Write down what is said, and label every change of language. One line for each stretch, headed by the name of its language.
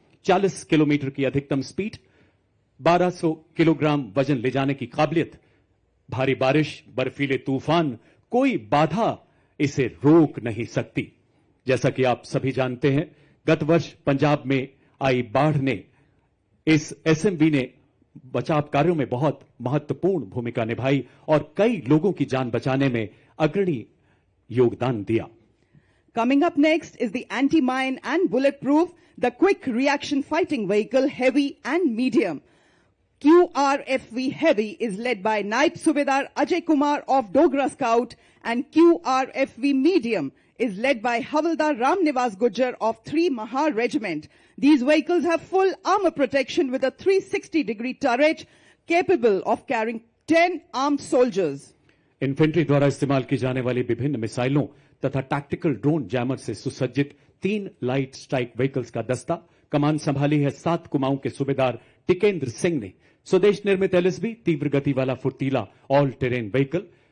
Hindi: 40 kilometre की अधिकतम speed, 1200 kilogram वजन ले जाने की काबिलियत, भारी बारिश, बर्फीले तूफान, कोई बाधा इसे रोक नहीं सकती। जैसा कि आप सभी जानते हैं, गत वर्ष पंजाब में आई बाढ़ ने इस SMV ने बचाव कार्यों में बहुत महत्वपूर्ण भूमिका निभाई और कई लोगों की जान बचाने में अग्रणी योगदान दिया।
English: Coming up next is the anti-mine and bulletproof, the quick reaction fighting vehicle, heavy and medium. QRFV Heavy is led by Naib Subedar Ajay Kumar of Dogra Scout, and QRFV Medium is led by Havaldar Ram Nivas Gujjar of 3 Mahar Regiment. These vehicles have full armor protection with a 360-degree turret capable of carrying 10 armed soldiers.
Hindi: Infantry द्वारा इस्तेमाल की जाने वाली विभिन्न मिसाइलों तथा tactical drone jammer से सुसज्जित 3 लाइट स्ट्राइक व्हीकल्स का दस्ता कमान संभाली है 7 कुमाऊं के सूबेदार टिकेंद्र सिंह ने। स्वदेश निर्मित LSB तीव्र गति वाला फुर्तीला ऑल टेरेन व्हीकल।